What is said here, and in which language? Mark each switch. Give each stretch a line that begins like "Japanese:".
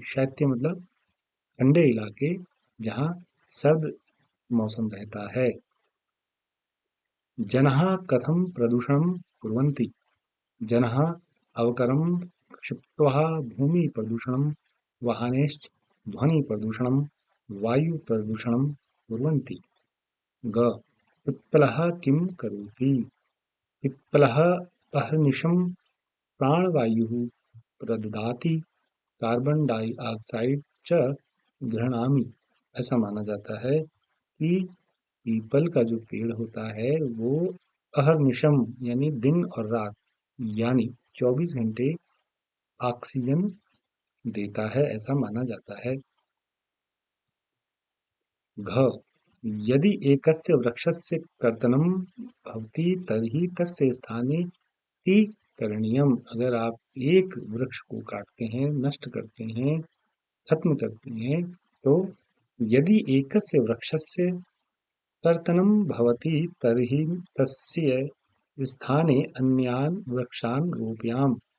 Hindi: शैत्य मतलब ठंडे इलाके जहाँ सर्द मौसम रहता है।
Sanskrit: जनाः कथं प्रदूषणं कुर्वन्ति? जनाः अवकरं क्षिप्त्वा भूमिप्रदूषणं, वाहनैश्च ध्वनिप्रदूषणं, वायुप्रदूषणं कुर्वन्ति। ग पिप्पलः किं करोति? पिप्पलः अहर्निशं प्राणवायुः प्रददाति, कार्बन डाइऑक्साइड च गृह्णामि।
Hindi: ऐसा माना जाता है कि पीपल का जो पेड़ होता है वो अहर्निशम यानी दिन और रात यानी 24 घंटे ऑक्सीजन देता है, ऐसा माना जाता है।
Sanskrit: घ यदि एकस्य वृक्षस्य कर्तनं भवति तर्हि तस्य स्थाने कि करणीयम।
Hindi: अगर आप एक वृक्ष को काटते हैं, नष्ट करते हैं, खत्म करते हैं, तो
Sanskrit: यदि एकस्य वृक्षस्य कर्तनं भवति तर्हि तस्य स्थाने अन्यान् वृक्षान् रोपयाम।